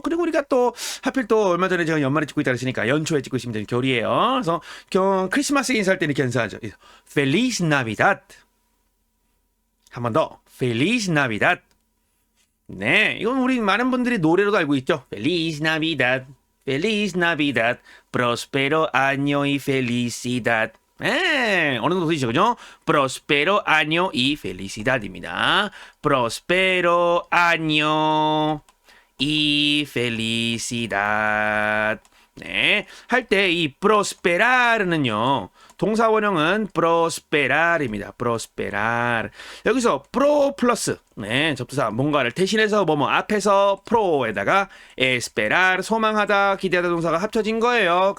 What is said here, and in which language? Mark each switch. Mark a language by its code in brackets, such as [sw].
[ko] 그리고 우리가 또 하필 또 얼마 전에 제가 연말에 찍고 있다 그랬으니까 연초에 찍고 있으면 되는 겨울이에요. 그래서 크리스마스 인사할 때 이렇게 인사하죠. [es] Feliz Navidad. [ko] 한 번 더. [es] Feliz Navidad. [ko] 네, 이건 우리 많은 분들이 노래로도 알고 있죠. [es] Feliz Navidad. Feliz Navidad. Prospero año y felicidad. [ko] 네, 어느 정도 되시죠, 그죠? [es] Prospero año y felicidad입니다. Prospero año y felicidad. [ko] 네, 할 때 이 prosperar는요, 동사 원형은 prosperar입니다. [es] prosperar. [ko] 여기서 pro 플러스, 네, 접두사 뭔가를 대신해서 뭐뭐 앞에서 pro에다가 esperar 소망하다, 기대하다 동사가 합쳐진 거예요.